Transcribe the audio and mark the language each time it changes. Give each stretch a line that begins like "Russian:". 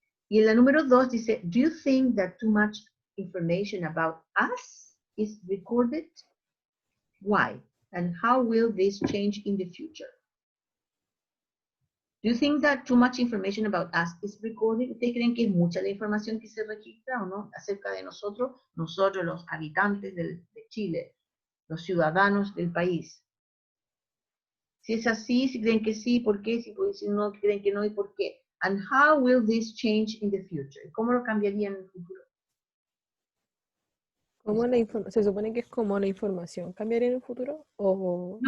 Spanish: Y en la número 2 dice,
English: do you think that too much information about us is recorded? Why? And how will this change in the future? Do you think that too much information about us is recorded?
Spanish: ¿Ustedes creen que es mucha la información que se registra o no acerca de nosotros? Nosotros, los habitantes de Chile, los ciudadanos del país. Si es así, si creen que sí, ¿por qué? Si no, creen que no, ¿y por qué?
English: And how will this change in the future?
Spanish: ¿Cómo lo cambiaría en el futuro? Se supone que es como la información cambiaría en el futuro o